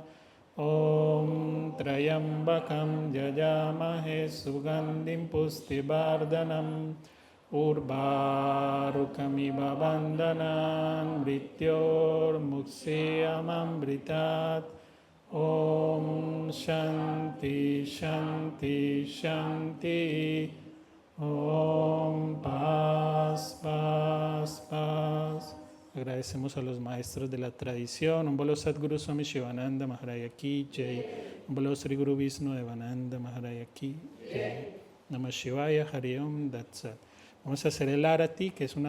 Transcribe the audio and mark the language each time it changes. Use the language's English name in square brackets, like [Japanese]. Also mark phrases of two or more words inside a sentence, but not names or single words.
[Sanskrit] ॐ त्र्यम्बकं यजामहे सुगन्धिं पुष्टिवर्धनम् उर्वारुकमिव बन्धनम् मृत्योर्मुक्षीयमामृतात्. ॐ शान्तिः शान्तिः शान्तिः. [Spanish] Om Paz Paz Paz. Agradecemos a los maestros de la tradición. [Hindi] उन बोलो सद्गुरु स्वामी शिवानन्द महाराज की जय. उन बोलो श्री गुरु विष्णु देवानन्द महाराज की जय. [Sanskrit] नमः शिवाय हरि ॐ तत्सत्. [Spanish] Vamos a hacer el Arati, que es una